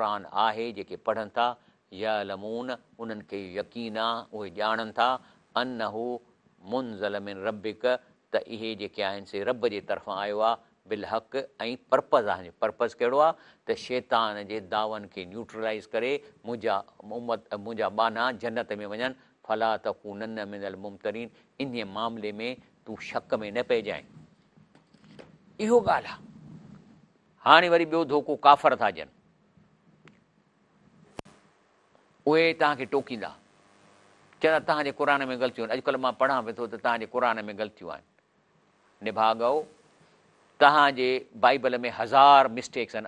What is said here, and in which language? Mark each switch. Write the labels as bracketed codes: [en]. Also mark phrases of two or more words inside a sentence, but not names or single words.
[sd] आहे जेके पढ़नि था यअलमून उन्हनि खे यकीन आहे उहे ॼाणनि था [ar] أنه منزل من ربك [sd] त इहे जेके आहिनि से रब जे तरफ़ां आयो आहे बिलहक़ ऐं पर्पज़ आहे पर्पज़ कहिड़ो आहे त शैतान जे दावनि खे न्यूट्रलाइज़ करे मुंहिंजा बाना जन्नत में वञनि [ar] فلا تكونن من الممترين [sd] इन मामले में तूं शक में न पइजांइ इहो ॻाल्हि आहे। हाणे वरी ॿियो धोखो काफ़र था ॾियनि उहे तव्हांखे टोकींदा चवंदा तव्हांजे क़ुर में ग़लतियूं आहिनि। अॼुकल्ह मां पढ़ां पियो थो त तव्हांजे क़ुर में ग़लतियूं आहिनि। निभागओ तव्हांजे बाइबल में 1000 मिस्टेक्स आहिनि।